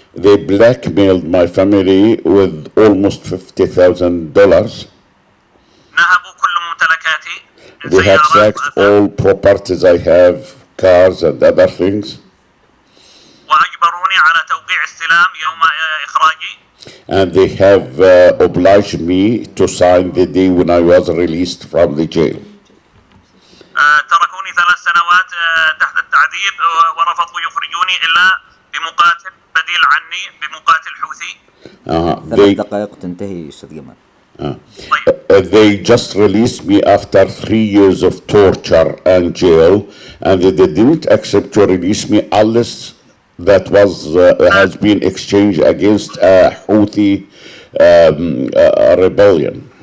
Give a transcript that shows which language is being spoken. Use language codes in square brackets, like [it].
[en] They blackmailed my family with almost $50,000. [ar] نهبوا كل ممتلكاتي. [en] They have sacked all properties I have, cars and other things. [ar] وأجبروني على توقيع استلام يوم إخراجي. [en] And they have obliged me to sign the day when I was released from the jail. [ar] تركوني 3 سنوات تحت التعذيب ورفضوا يخرجوني إلا بمقاتل بديل عني بمقاتل حوثي. 3 دقائق تنتهي أستاذ جمال. [en] They just released me after 3 years of torture and jail, and they didn't accept to release me unless that has been exchanged against a Houthi rebellion.